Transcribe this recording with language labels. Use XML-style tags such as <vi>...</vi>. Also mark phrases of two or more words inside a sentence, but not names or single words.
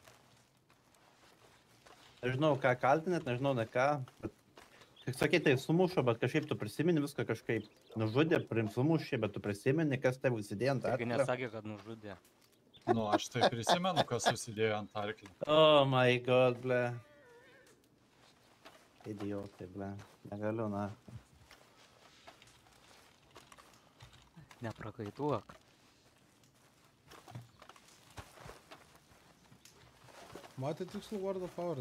<lt>Nežinau, ką kaltinėt, nežinau, ne ką. Kaip sakė, tai sumušo, bet kažkaip tu prisimeni viską kažkaip. Nužudė, sumušė, bet tu prisimeni, kas tavų įsidėjo ant Taigi arklio. nesakė, kad nužudė. Nu, aš tai prisimenu, kas susidėjo ant arklio.</lt> <en>Oh my god,</en> <lt>ble. Idiotai, ble. Negaliu, na. Neprakaituok. Matė tikslų vardą pavardę?</lt>